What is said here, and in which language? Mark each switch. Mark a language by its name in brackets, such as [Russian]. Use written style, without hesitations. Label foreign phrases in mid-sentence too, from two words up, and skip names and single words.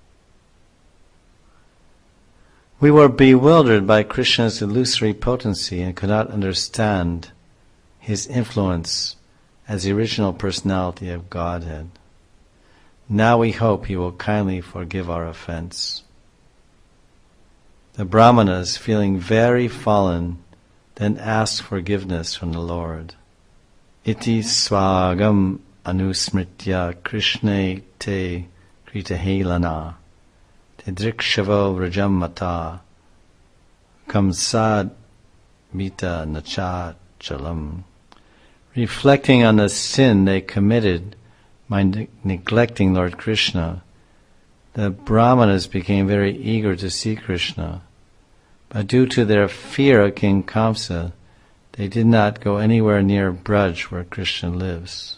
[English] We were bewildered by Krishna's illusory potency and could not understand his influence as the original personality of Godhead. Now we hope he will kindly forgive our offense. The Brahmanas, feeling very fallen, then asked forgiveness from the Lord. [Sanskrit] इति स्वाघम् अनुस्मृत्य कृष्णे ते कृतहेलना ते दृक्षवो व्रजम् मता कंसाद् मिता न च चलम्. [English] Reflecting on the sin they committed by neglecting Lord Krishna, the Brahmanas became very eager to see Krishna, but due to their fear of King Kamsa, they did not go anywhere near Braj where Krishna lives.